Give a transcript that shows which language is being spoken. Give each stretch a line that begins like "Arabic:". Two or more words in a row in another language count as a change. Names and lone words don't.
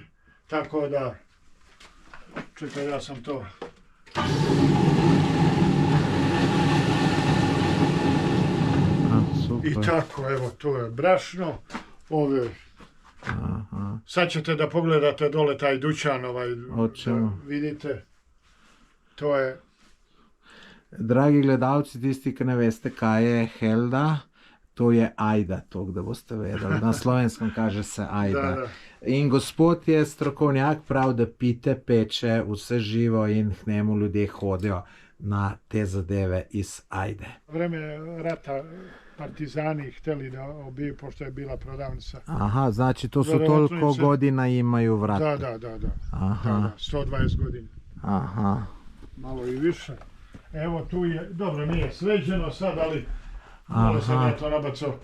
Serbian: Tako da, čekaj, ja sam to... I tako, evo, to je brašno. Sad ćete da pogledate dole taj dućan, vidite, to je...
Slovenian: Dragi gledalci, tisti, ki ne veste, kaj je helda, to je ajda, to, da boste vedeli. Na slovenskem kaže se ajda. Da. In gospod je strokovnjak, prav, da pite, peče, vse živo in k njemu ljudje hodijo na te zadeve iz ajde.
Serbian: Vreme rata partizani hteli da obiju, pošto je bila prodavnica. Aha, znači to su toliko godina imaju vrata. Da. Aha. 120 godina. Aha. Malo i više. Evo tu je, dobro nije sređeno sad, ali malo sam ja to nabacao.